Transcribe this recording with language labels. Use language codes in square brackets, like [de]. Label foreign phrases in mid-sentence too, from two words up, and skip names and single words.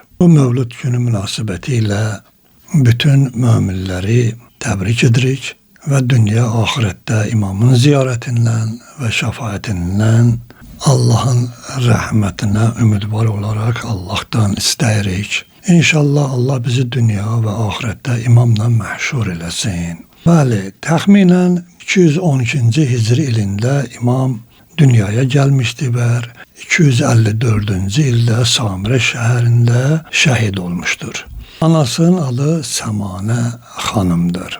[tr] Bu Mevlid günü münasebetiyle bütün müminleri tebrik edirik ve dünya ahirette imamın ziyaretinden ve şefaatinden Allah'ın rahmetine ümidvar olarak Allah'tan isteyirik. İnşallah Allah bizi dünya ve ahirette imamla mahşur eləsin. [az] Bəli, təxminən 212. Hicri ilində imam dünyaya gəlmişdi və 254-cü ildə Samirə şəhərində şəhid olmuşdur. Anasının adı Səmanə xanımdır.